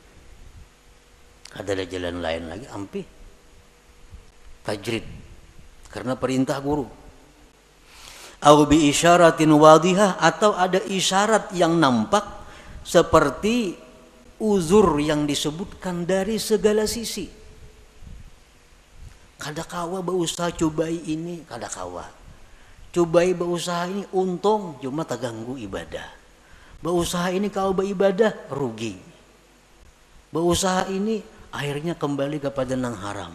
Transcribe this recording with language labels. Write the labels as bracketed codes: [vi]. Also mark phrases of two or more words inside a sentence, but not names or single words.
[bjn] Ada jalan lain lagi, ampe. Tajrid. Karena perintah guru. [ar] أو بإشارة واضحة, [id] atau ada isyarat yang nampak seperti uzur yang disebutkan dari segala sisi. [bjn] Kada kawa berusaha cobai ini, kada kawa. Cobai berusaha ini untung cuma terganggu ibadah. Berusaha ini kalau beribadah rugi. Berusaha ini akhirnya kembali kepada nang haram.